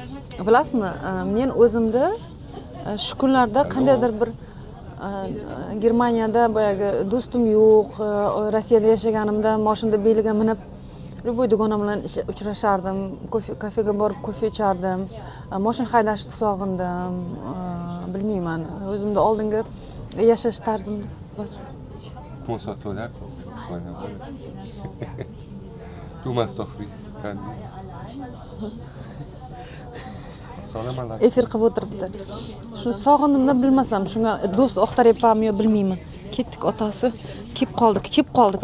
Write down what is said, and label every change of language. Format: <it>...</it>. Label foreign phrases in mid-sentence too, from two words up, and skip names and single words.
<uz>Bilasizmi, men o'zimda shu kunlarda qandaydir bir Germaniyada boyagi do'stim yo'q, Rossiyada yashaganimda mashinada beliga minib любой dugonam bilan uchrashardim, kafega borib kofe ichardim, mashina haydashni sog'indim, bilmayman, o'zimda oldingi yashash tarzim bas.</uz> <de>Großer Toilette. Du machst doch wie kein</de> <uz>Efir qilib o'tiribdi. Shuni sog'indimda bilmasam, shunga do'st oqtaryapmanmi yo bilmayman. Ketdik, otasi kelib qoldik.</uz>